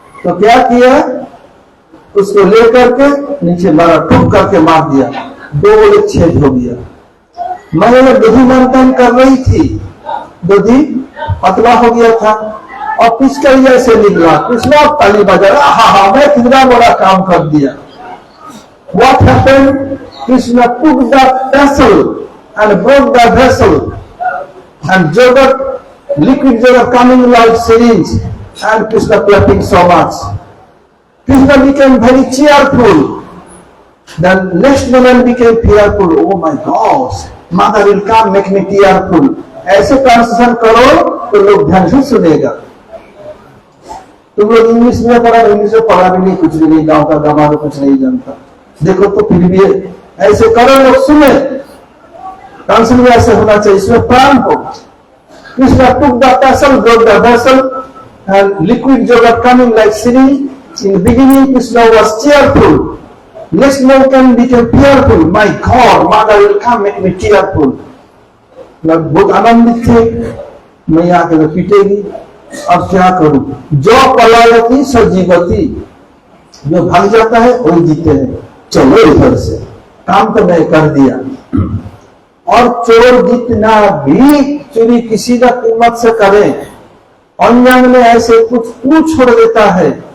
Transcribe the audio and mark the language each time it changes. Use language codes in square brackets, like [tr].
[hi] तो क्या किया, उसको लेकर के नीचे मारा, ठुक करके मार दिया, 2 गोले छेद हो गया। मैंने दही मंथन कर रही थी, दही पतला हो गया था और पिचकारी जैसे निकला। कृष्णा ताली बजा, हाँ मैं कितना बड़ा काम कर दिया। [en] What happened? Krishna took the vessel and broke the vessel and yogurt, liquid yogurt coming like syringe, and Krishna clapping so much. Krishna became very cheerful. Then next moment became fearful. Oh my gosh, mother will come make me tearful. [hi] ऐसे translation करो तो लोग ध्यान से सुनेगा। तुम लोग English में पढ़ा, इंग्लिश में पढ़ा भी नहीं, कुछ भी नहीं, गांव का गंवार कुछ नहीं जानता, देखो तो फिर भी ऐसे करो, लोग सुने। ट्रांसलेशन ऐसे होना चाहिए, इसमें प्राण हो। [en] Krishna took the vessel, broke the vessel, and liquid yogurt coming like syringe. In the beginning, Krishna was cheerful. Next moment became fearful. My God, mother will come make me tearful. [hi] लोग बहुत आनंदित थे, मैं आकर पीटेगी, अब क्या करूं। जो पलायती सजीवती, जो भाग जाता है वही जीते हैं। चलो इधर से, काम तो मैं कर दिया। और चोर जितना भी चोरी किसी का कीमत से करें, अनजान में ऐसे कुछ क्यों छोड़ देता है।